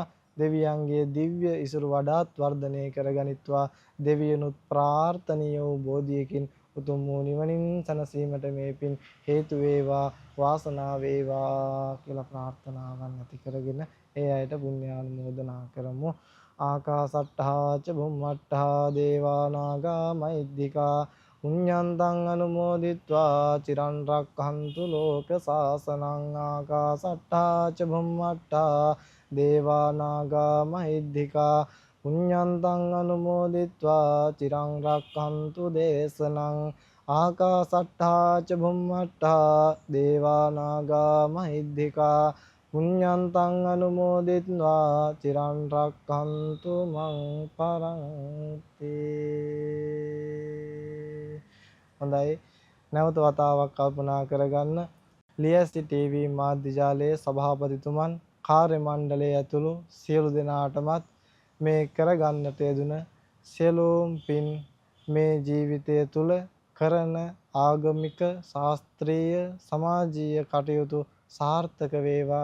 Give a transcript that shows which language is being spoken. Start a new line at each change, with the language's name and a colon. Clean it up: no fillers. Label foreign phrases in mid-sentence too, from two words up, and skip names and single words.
Sinhala: දෙවියන්ගේ දිව්‍ය ඉසුරු වඩාත් වර්ධනය කරගනිත්වා. දෙවියනුත් ප්‍රාර්ථනීය වූ බෝධියකින් උතුම් වූ නිවනින් සැනසීමට මේ පින් හේතු වේවා, වාසනාව වේවා කියලා ප්‍රාර්ථනාවන් ඇති කරගෙන ඒ අයට පුණ්‍ය අනුමෝදනා කරමු.
Pali: ආකාසට්ඨා ච බුම්මට්ඨා දේවා නාග මහිද්దికා පුඤ්ඤන්තං අනුමෝදිත්වා චිරන් රක්ඛන්තු ලෝක සාසනං. ආකාසට්ඨා ච බුම්මට්ඨා දේවා නාග මහිද්దికා පුඤ්ඤන්තං අනුමෝදිත්වා චිරන් රක්ඛන්තු දේශනං. ආකාසට්ඨා ච බුම්මට්ඨා දේවා නාග මහිද්దికා පුඤ්ඤන්තං අනුමෝදිත්වා චිරන් රක්ඛන්තු මං පරන්ති.
Sinhala: හොඳයි, නැවත වතාවක් කල්පනා කරගන්න. ලියසි ටීවී මාධ්‍ය ජාලයේ සභාපතිතුමන්, කාර්ය මණ්ඩලය ඇතුළු සියලු දෙනාටමත් මේ කරගන්නට යෙදුන සියලුම පින් මේ ජීවිතය තුළ කරන ආගමික, ශාස්ත්‍රීය, සමාජීය කටයුතු සාර්ථක වේවා.